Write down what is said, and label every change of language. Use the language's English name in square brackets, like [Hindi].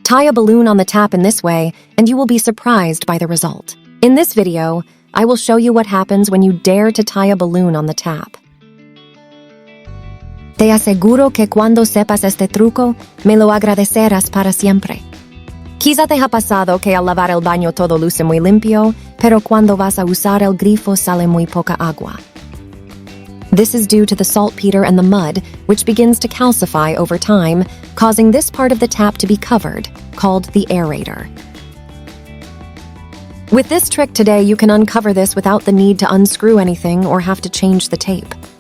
[English] Tie a balloon on the tap in this way, and you will be surprised by the result. In this video, I will show you what happens when you dare to tie a balloon on the tap. [Spanish] Te aseguro que cuando sepas este truco, me lo agradecerás para siempre. Quizá te ha pasado que al lavar el baño todo luce muy limpio, pero cuando vas a usar el grifo sale muy poca agua. [English] This is due to the saltpeter and the mud, which begins to calcify over time, causing this part of the tap to be covered, called the aerator. With this trick today, you can uncover this without the need to unscrew anything or have to change the tape.